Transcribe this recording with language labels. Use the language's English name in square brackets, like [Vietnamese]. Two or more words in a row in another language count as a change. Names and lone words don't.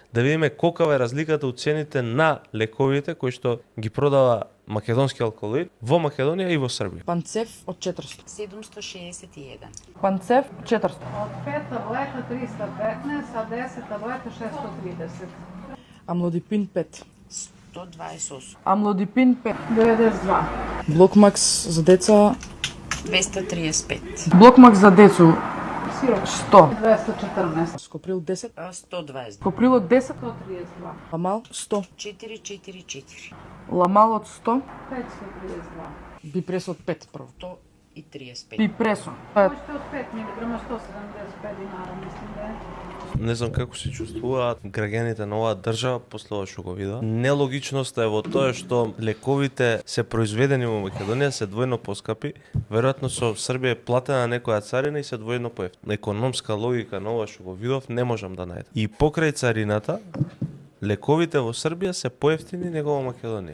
[Macedonian] да видиме колкава е разликата у цените на лековите кои што ги продава македонски алкалоид во Македонија и во Србија. Панцев од 400. 761. Панцев 400. [Serbian] Od 5 tableta 315, a 10 tableta 630. [Macedonian] Амлодипин 5. 128. Амлодипин 5. 92. Блокмакс за деца. 235. [Serbian] Блокмакс за децу [Macedonian] Сироп 100. 214. Скоприл 10. 120. Коприлот 10. 132. Ламал 100. 444. Ламалот 100. 532. Бипресот 5 прво. 135. Бипресо. [Serbian] Можете od 5 mg 175 dinara, mislim da je. [Macedonian] Не знам како се чувствуваат граѓаните на оваа држава после ова што го видоа. Нелогичноста е во тоа што лековите се произведени во Македонија се двојно поскапи, веројатно со Србија е платена некоја царина и се двојно поевтини. Економска логика на ова што го видов не можам да најдам. И покрај царината лековите во Србија се поевтини него во Македонија.